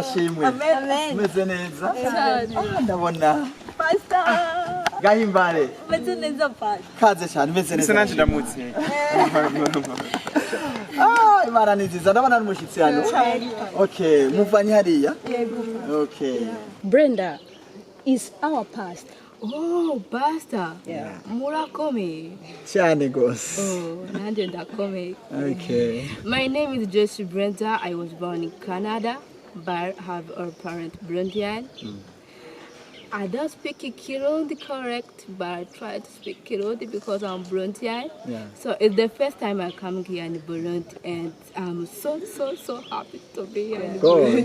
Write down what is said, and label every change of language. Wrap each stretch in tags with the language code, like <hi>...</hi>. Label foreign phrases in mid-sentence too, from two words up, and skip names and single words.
<rn>ashimwe amen meze neza ndabona pastor gahimbare meze neza pastor kaze cyane meze neza nanje ndamutse Imana ni nziza ndabona n'umushitsi hano okay muvanye hariya okay</rn> <en>Brenda is our pastor. Oh, pastor. Yeah.</en> <rn>Murakome. Chane gos. Oh, nande ndakome.</rn> <en>Okay. My name is Joyce Brenda. I was born in Canada, but have a parent Burundian. I don't speak Kirundi correct, but I try to speak Kirundi because I'm Burundian. Yeah. So it's the first time I come here in Burundi, and I'm so happy to be here in Burundi.</en>